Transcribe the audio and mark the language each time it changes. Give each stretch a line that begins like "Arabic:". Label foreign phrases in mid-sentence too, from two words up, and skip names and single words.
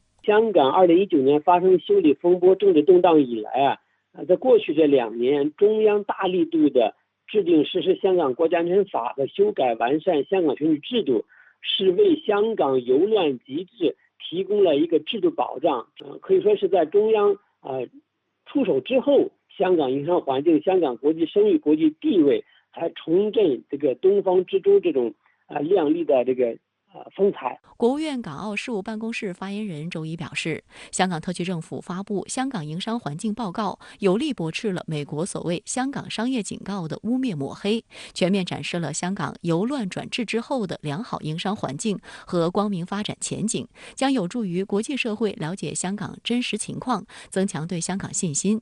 Chinese: 香港2019年發生修例風波、政治動盪以來在過去這2年，中央大力度的制定實施香港國家安全法和修改完善香港選舉制度，是為香港由亂及治提供了一個制度保障。可以說是在中央出手之後，香港營商環境、香港國際聲譽、國際地位才重振這個東方之珠這種亮麗的這個风采。国务院港澳事务办公室发言人周一表示，香港特区政府发布《香港营商环境报告》，有力驳斥了美国所谓香港商业警告的污蔑抹黑，全面展示了香港由乱转治之后的良好营商环境和光明发展前景，将有助于国际社会了解香港真实情况，增强对香港信心。